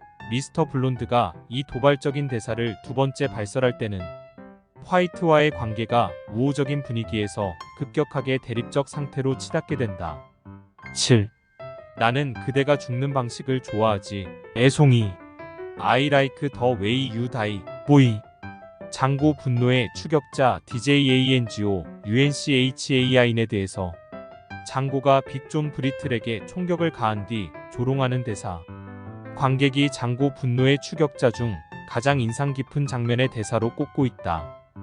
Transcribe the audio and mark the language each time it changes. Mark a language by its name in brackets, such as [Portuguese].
[Korean] 미스터 블론드가 이 도발적인 대사를 두 번째 발설할 때는 화이트와의 관계가 우호적인 분위기에서 급격하게 대립적 상태로 치닫게 된다. 7. 나는 그대가 죽는 방식을 좋아하지. 애송이. [English] I like the way you die, boy. [Korean] 장고 분노의 추격자 DJANGO UNCHAIN에 대해서 장고가 빅존 브리틀에게 총격을 가한 뒤 조롱하는 대사. 관객이 장고 분노의 추격자 중 가장 인상 깊은 장면의 대사로 꼽고 있다.